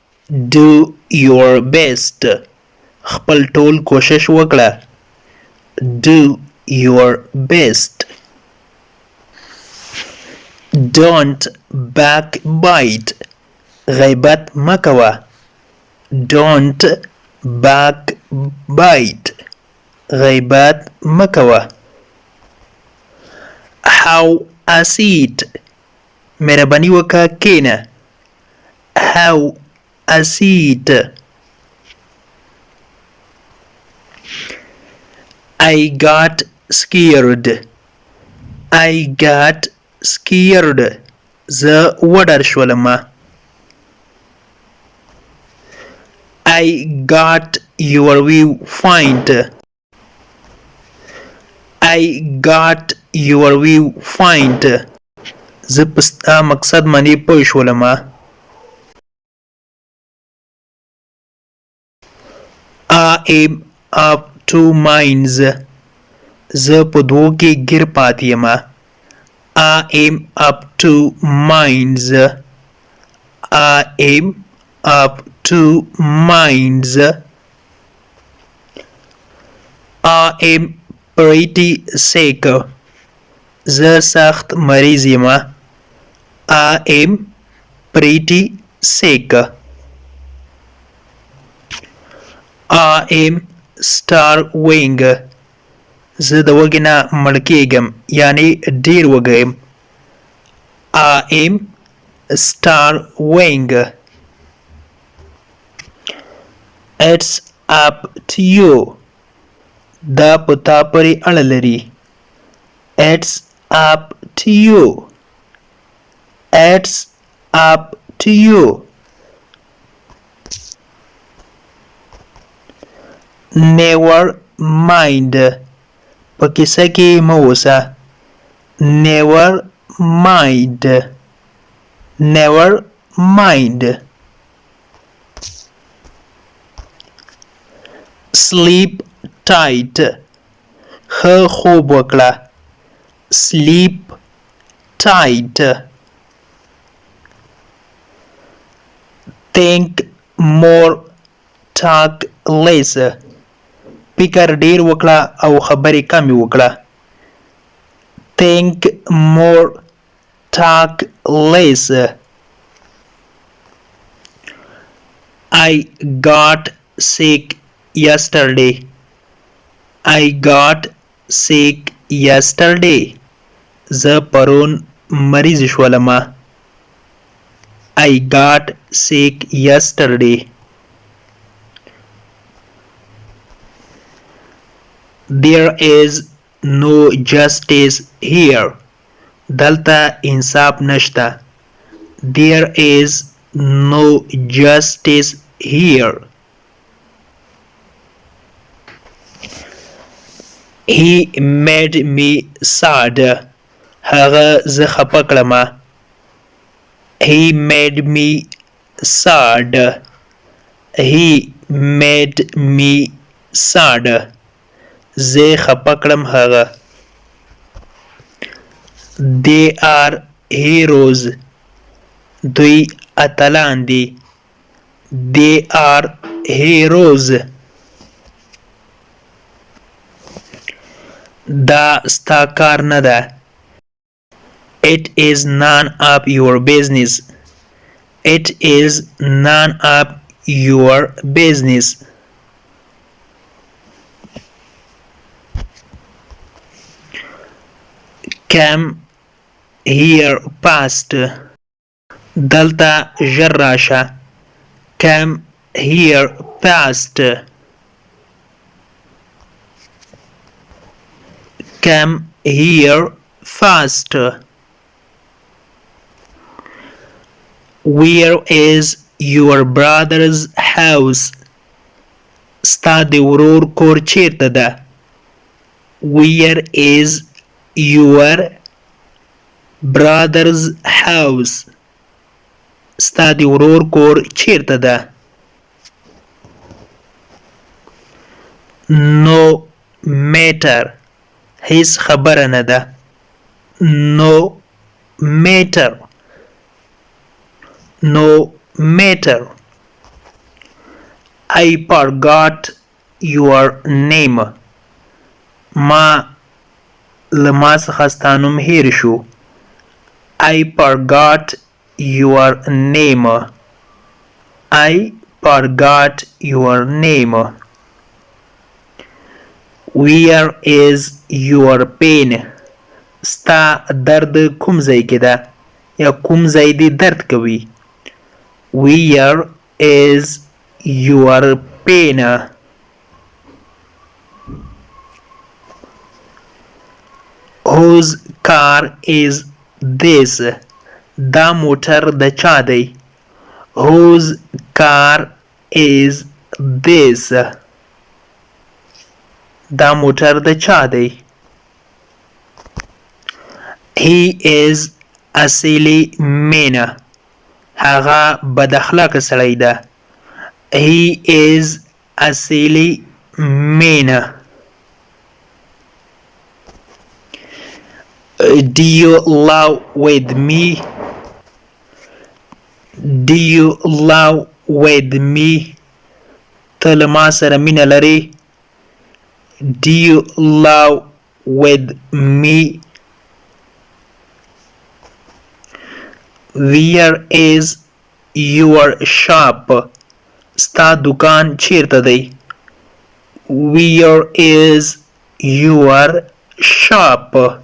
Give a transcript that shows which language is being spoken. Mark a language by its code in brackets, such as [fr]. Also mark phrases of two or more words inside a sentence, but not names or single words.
[en] Do your best. [ps] خپل ټول کوشش وکړه. [en] Do your best. Don't backbite. [ps] غیبت مکوه. [en] Don't backbite. [ps] غیبت مکوه. [en] Have a seat. [ps] مهرباني وکړه کښېنه. [en] Have a seat. I got scared. I got scared. [ps] زه وډار شولم. [en] I got your viewpoint. I got your viewpoint. [ps] زه په ستا مقصد باندې پوه شولم. [en] I am of two minds. [ps] زه په دوو کې ګیر پاتې یم. [en] I am of two minds. I am of two minds. I am pretty sick. [ps] زه سخت مریض یم. [en] I am pretty sick. I am starving. [ps] زه د وږي نه مړ کېږم یعنی ډېر وږی یم. [en] I am starving. It's up to you. [ps] دا په تا پورې اړه لري. [en] It's up to you. It's up to you. Never mind. [ps] په کیسه کې مه اوسه. [en] Never mind. Never mind. Sleep tight. [ps] ښه خوب وکړه. [en] Sleep tight. Think more, talk less. [ps] فکر ډیر وکړه او خبرې کمې وکړه. [en] Think more, talk less. I got sick yesterday. I got sick yesterday. [ps] زه پرون مریض شولم. [en] I got sick yesterday. There is no justice here. [ps] دلته انصاف نشته. [en] There is no justice here. He made me sad. [ps] هغه زه خپه کړم. [en] He made me sad. He made me sad. [ps] زه خپه کړم هغه. [en] They are heroes. [ps] دوی اتلان دي. [en] They are heroes. [ps] دا ستا کار نه ده. [en] It is none of your business. It is none of your business. Come here fast. [ps] دلته ژر راشه. [en] Come here fast. Come here fast. Where is your brother's house? [ps] ستا د ورور کور چیرته ده. [en] Where is your brother's house? [ps] ستا د ورور کور چیرته ده. [en] No matter. [ps] هیڅ خبره نه ده. [en] No matter. No matter. I forgot your name. [ps] ما له ما څخه ستا نوم هیر شو. [en] I forgot your name. I forgot your name. Where is your pain? [ps] ستا درد کوم ځای کې ده یا کوم ځای دې درد کوي. [en] Where is your pain? Whose car is this? [ps] دا موټر د چا دی. [en] Whose car is this? [ps] دا موټر د چا دی. [en] He is a silly man. [ps] هغه بد اخلاقه سړی ده. [en] He is a silly man. Do you love with me? Do you love with me? [ps] ته له ما سره مینه لرې. [en] Do you love with me? Where is your shop? [ps] ستا دکان چیرته دی. [en] Where is your shop?